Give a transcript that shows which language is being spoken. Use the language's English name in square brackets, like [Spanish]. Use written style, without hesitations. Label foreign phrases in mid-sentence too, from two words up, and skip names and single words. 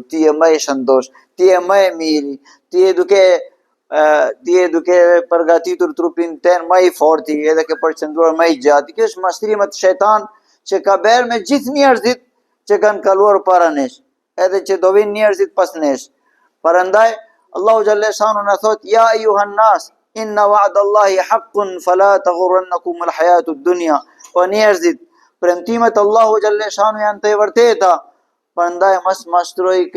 [Albanian] Ti je më I shëndosh, ti je më I miri, ti je duke përgatitur trupin ten më I forti, edhe ke përqendruar më I gjatë. Kjo është mashtrimet shejtan që ka bërë me gjithë njerëzit që kanë kaluar para nesh. edhe që do vinë njerëzit pas nesh. Prandaj Allahu [Arabic] جل شأنه [Albanian] na thot [Arabic] يا أيها الناس إن وعد الله حق فلا تغرنكم الحياة الدنيا. [Albanian] O njerëzit, premtimet Allahu [Arabic] جل شأنه [Albanian] janë të vërteta, prandaj mos mashtroi